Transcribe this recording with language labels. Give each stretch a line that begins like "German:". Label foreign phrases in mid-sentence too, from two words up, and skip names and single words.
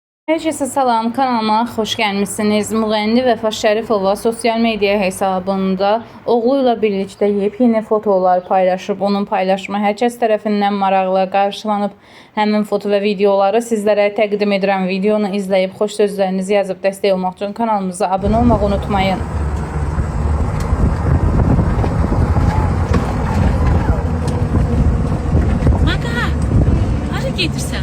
Turkish: Herkese salam, kanalıma hoş gelmişsiniz. Müğənni Vəfa Şərifova sosyal medya hesabında oğluyla birlikte yepyeni fotolar paylaşıb.
Azerbaijani: Onun paylaşımı hər kəs tərəfindən maraqla qarşılanıb. Həmin foto və videoları sizlərə təqdim edirəm. Videonu izləyib xoş sözlərinizi yazıb dəstək olmaq üçün kanalımıza abunə olmağı unutmayın. Maka, hara gedirsən?